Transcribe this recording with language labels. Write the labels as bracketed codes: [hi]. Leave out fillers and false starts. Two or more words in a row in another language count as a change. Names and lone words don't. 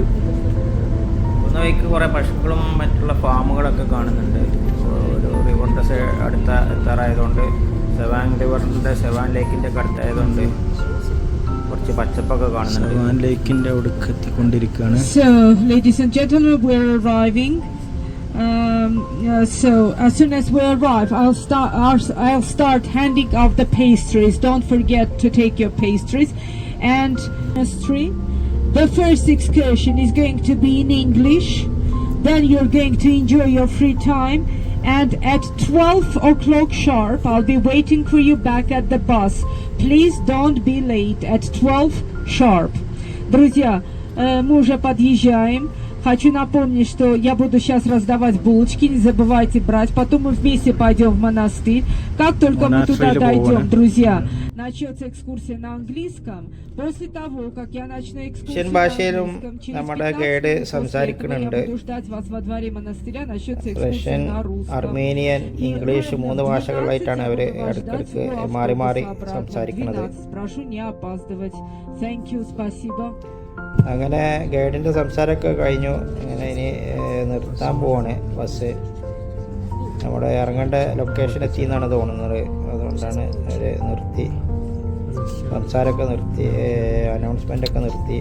[ml] ഒന്ന് വഴിക്ക് കുറേ പശുക്കളും മറ്റുള്ള ഫാമുകളൊക്കെ കാണുന്നുണ്ട്. ഒരു റിവറിൻ്റെ അടുത്ത എത്താറായതുകൊണ്ട്, സെവാൻ റിവറിൻ്റെ സെവാൻ ലേക്കിൻ്റെ ഒക്കെ അടുത്തായതുകൊണ്ട് കുറച്ച് പച്ചപ്പൊക്കെ കാണുന്നുണ്ട്. സെവാൻ ലേക്കിൻ്റെ അവിടെ എത്തിക്കൊണ്ടിരിക്കുകയാണ്. [en] So, ladies and gentlemen, we're arriving. So as soon as we arrive, I'll start handing out the pastries. Don't forget to take your pastries. And the first excursion is going to be in English. Then you're going to enjoy your free time. And at 12 o'clock sharp, I'll be waiting for you back at the bus. Please don't be late at 12 sharp. [ru] Друзья, мы уже подъезжаем. Хочу напомнить, что я буду сейчас раздавать булочки, не забывайте брать. Потом мы вместе пойдем в монастырь. Как только мы туда дойдем, друзья, начнется экскурсия на английском. После того, как я начну экскурсию на английском, через 15 минут я буду ждать вас во дворе монастыря, начнется экскурсия на русском. [ml] അർമേനിയൻ, ഇംഗ്ലീഷ് 3 ഭാഷകളിലായിട്ടാണ് അവർ ഇടയ്ക്കിടയ്ക്ക് മാറി മാറി സംസാരിക്കുന്നത്. [ru] Прошу не опаздывать. [en] Thank you, [ru] спасибо. [ml] അങ്ങനെ ഗൈഡിൻ്റെ സംസാരമൊക്കെ കഴിഞ്ഞു. അങ്ങനെ ഇനി നിർത്താൻ പോവാണ് ബസ്. നമ്മുടെ ഇറങ്ങേണ്ട ലൊക്കേഷൻ എത്തി എന്നാണ് തോന്നുന്നത്. അതുകൊണ്ടാണ് അവർ നിർത്തി, സംസാരമൊക്കെ നിർത്തി, അനൗൺസ്മെൻ്റൊക്കെ നിർത്തി.